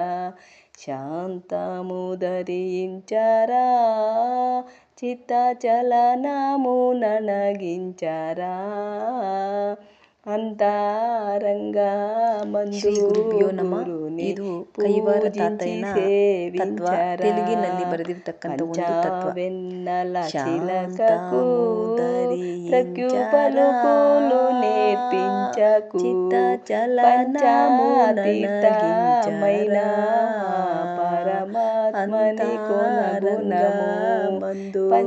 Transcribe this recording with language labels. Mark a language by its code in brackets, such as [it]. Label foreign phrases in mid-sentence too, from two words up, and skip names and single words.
[te] శాంతము ధరించరా చిత్త చలనము ననగించరా అంతరంగమందు గురుని పూజించి సేవించరా. [kn] ತೆಲುಗಿನಲ್ಲಿ ಬರೆದಿರ್ತಕ್ಕಂಥ ಒಂದು ತತ್ವ. [te] వెన్నెల చిలకకు త్రక్యు పలుకులు నేర్పించకు. పంచతీర్థమైన పరమాత్మని కొనగుణము.